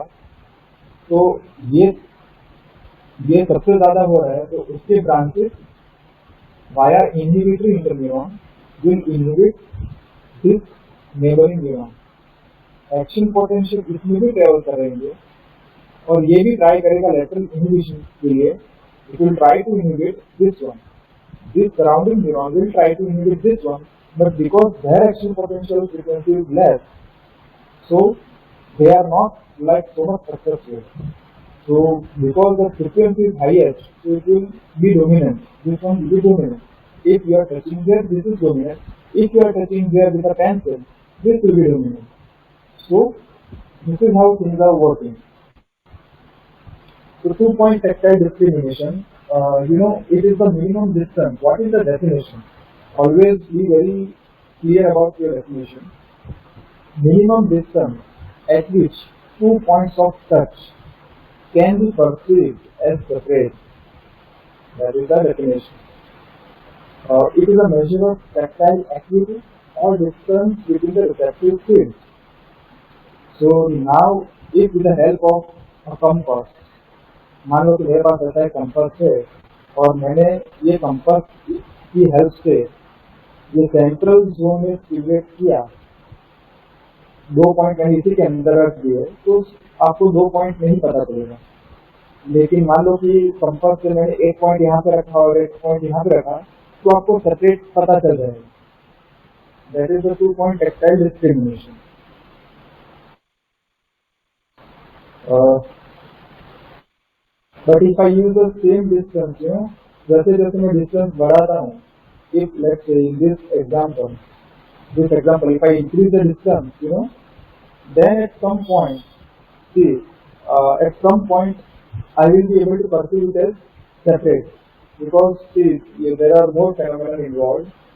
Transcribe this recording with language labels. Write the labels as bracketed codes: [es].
[hi] तो ये सबसे ज्यादा हो रहा है तो उसके branches via inhibitory interneuron [en] will inhibit this neighboring neuron. [hi] Action potential इसमें भी ट्रेवल करेंगे और ये भी ट्राई करेगा लेटरल इनहिबिशन के लिए. [en] It will try to inhibit this one. This surrounding neuron will try to inhibit this one, but because their action potential frequency is less, so they are not like so much successful. So because the frequency is highest, so it will be dominant. This one will be dominant. If you are touching there, this is dominant. If you are touching there with a pencil, this will be dominant. So this is how things are working. So 2-point tactile discrimination, it is the minimum distance. What is the definition? Always be very clear about your definition. Minimum distance at which 2 points of touch can be perceived as separate. That is the definition. It is a measure of tactile acuity or distance between the receptive fields. So now, if with the help of a compass, [hi] मान लो कि मेरे पास ऐसा एक compass है और मैंने ये compass की हेल्प से ये सेंट्रल जोन में स्टिमुलेट किया, 2 पॉइंट मैंने इसी के अंदर रख दिए, तो आपको 2 पॉइंट नहीं पता चलेगा। लेकिन मान लो कि कंपास से मैंने 1 पॉइंट यहाँ पे रखा और 1 पॉइंट यहाँ पे रखा, तो आपको सेपरेट पता चल जाएगा। [en] That is the 2-point tactile discrimination. But if I use the same distance, [hi] जैसे जैसे मैं distance बढ़ाता हूँ, [en] if let's say in this example, if I increase the distance, then at some point, at some point I will be able to perceive it as separate, because there are more phenomena involved.